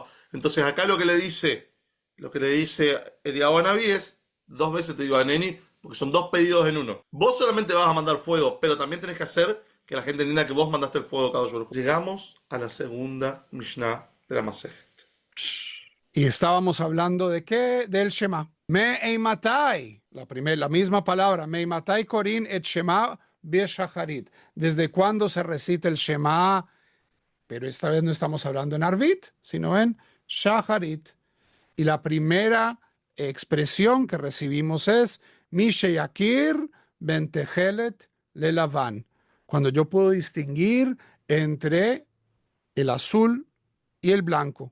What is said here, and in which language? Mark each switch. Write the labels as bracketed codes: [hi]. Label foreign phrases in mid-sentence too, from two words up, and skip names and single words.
[es] Entonces acá lo que le dice Eliyahu Anabí es, dos veces te digo Aneni, porque son dos pedidos en uno. Vos solamente vas a mandar fuego, pero también tenés que hacer que la gente entienda que vos mandaste el fuego cada uno. Llegamos a la segunda Mishnah de la Masejet. Y estábamos hablando de qué? Del Shema. [he] מאימתי, [es] la misma palabra, [he] מאימתי קורין את שמע שחרית. [es] ¿Desde cuándo se recita el Shema? Pero esta vez no estamos hablando en Arvit, sino en Shacharit. Y la primera expresión que recibimos es [he] משיכיר בין תכלת ללבן. [es] Cuando yo puedo distinguir entre el azul y el blanco.